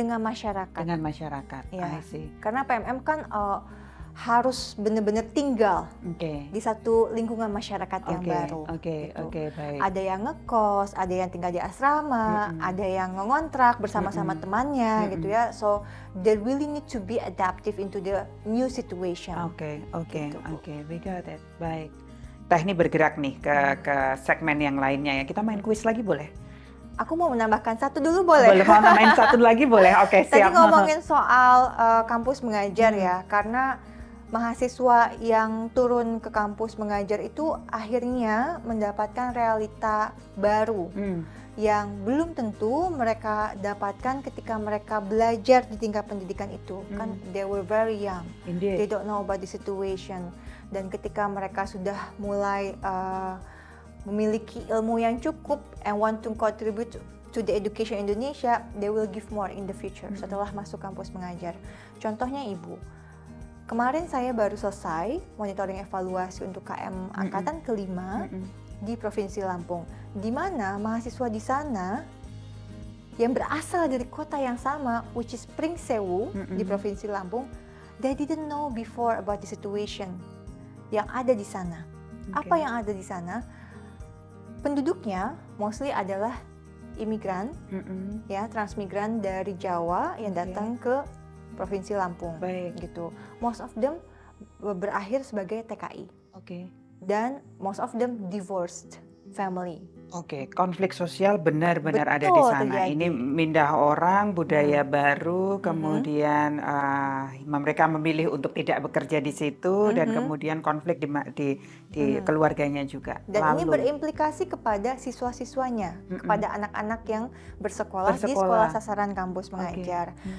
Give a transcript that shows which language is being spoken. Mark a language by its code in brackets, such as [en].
[id] Dengan masyarakat. Dengan masyarakat. Iya. [en] I see. [id] Karena PMM kan harus benar-benar tinggal Oke. di satu lingkungan masyarakat yang baru. Oke, baik. Ada yang ngekos, ada yang tinggal di asrama, ada yang ngontrak bersama-sama temannya gitu ya. [en] So they really need to be adaptive into the new situation. [id] Oke, Gitu, Bu. [en] we got it. [id] Baik. Teh ini bergerak nih ke segmen yang lainnya ya. Kita main kuis lagi boleh? Aku mau menambahkan satu dulu boleh? Boleh mau main satu lagi boleh? Oke, Tadi siap. ngomongin soal kampus mengajar ya, karena mahasiswa yang turun ke kampus mengajar itu akhirnya mendapatkan realita baru yang belum tentu mereka dapatkan ketika mereka belajar di tingkat pendidikan itu. Kan [en] they were very young, Indeed. they don't know about the situation. [id] Dan ketika mereka sudah mulai memiliki ilmu yang cukup [en] and want to contribute to the education Indonesia, they will give more in the future [id] setelah masuk kampus mengajar. Contohnya Ibu, kemarin saya baru selesai monitoring evaluasi untuk KM angkatan kelima di Provinsi Lampung, di mana mahasiswa di sana yang berasal dari kota yang sama, which is Pringsewu di Provinsi Lampung, [en] they didn't know before about the situation [id] yang ada di sana. Apa yang ada di sana? Penduduknya mostly adalah imigran, ya transmigran dari Jawa yang datang ke Provinsi Lampung. Baik. Gitu. [en] Most of them [id] berakhir sebagai TKI. Oke. Dan [en] most of them divorced family. [id] Oke, konflik sosial benar-benar ada di Betul, sana. terjadi. Ini mindah orang, budaya baru, kemudian mereka memilih untuk tidak bekerja di situ, dan kemudian konflik di keluarganya juga. Dan ini berimplikasi kepada siswa-siswanya, kepada anak-anak yang bersekolah di sekolah sasaran kampus mengajar.